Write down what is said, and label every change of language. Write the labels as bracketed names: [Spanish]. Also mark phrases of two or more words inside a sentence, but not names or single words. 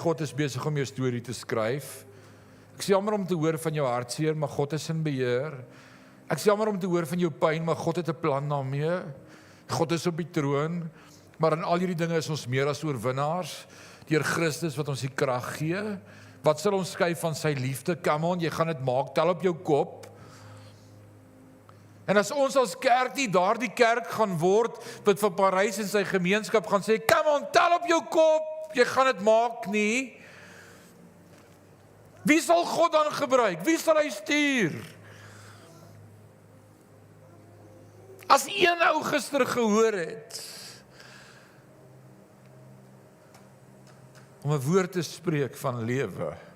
[Afrikaans] God is besig om jou storie te skryf. Ek is jammer om te hoor van jou hartseer, maar God is in beheer. Ek is jammer om te hoor van jou pyn, maar God het 'n plan daarmee. God is op die troon, maar in al hierdie dinge is ons meer as oorwinnaars, deur Christus wat ons die krag gee. Wat sal ons skei van sy liefde? [English] Come on, [Afrikaans] jy gaan dit maak, tel op jou kop. En as ons as kerk nie daardie kerk gaan word, wat vir Parys en sy gemeenskap gaan sê, [English] come on, [Afrikaans] tel op jou kop, jy gaan dit maak nie. Wie sal God dan gebruik? Wie sal hy stuur? As een ou gister gehoor het, om 'n woord te spreek van lewe.